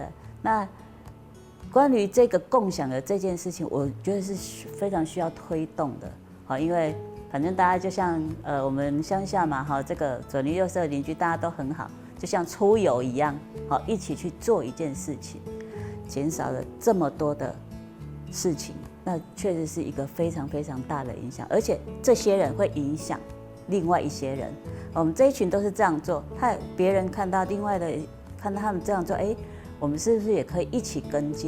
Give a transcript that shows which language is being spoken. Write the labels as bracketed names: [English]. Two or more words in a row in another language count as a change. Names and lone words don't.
[Chinese] 那關於這個共享的這件事情，我覺得是非常需要推動的，因為。反正大家就像我們鄉下嘛，這個左鄰右舍鄰居大家都很好，就像出遊一樣，一起去做一件事情，減少了這麼多的事情，那確實是一個非常非常大的影響，而且這些人會影響另外一些人。我們這一群都是這樣做，別人看到另外的看到他們這樣做，我們是不是也可以一起跟進？